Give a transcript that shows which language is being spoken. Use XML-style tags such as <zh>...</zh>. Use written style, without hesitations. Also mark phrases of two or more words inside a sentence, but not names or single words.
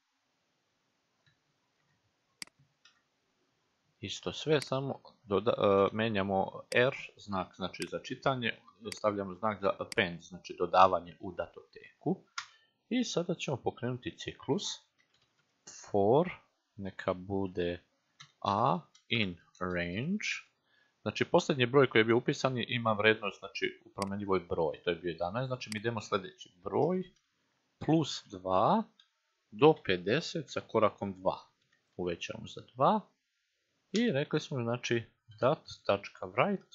<bs>Isto sve, samo menjamo R, znak znači za čitanje, stavljamo znak za append, znači dodavanje u datoteku. I sada ćemo pokrenuti ciklus for, neka bude a</bs> <en>in range.</en> <bs>Znači posljednji broj koji je bio upisan ima vrijednost znači u promjenjivoj broj, to je bio 11, znači mi idemo sljedeći broj plus 2 do 50 sa korakom 2. Uvećamo za 2. I rekli smo znači dat.write.</bs>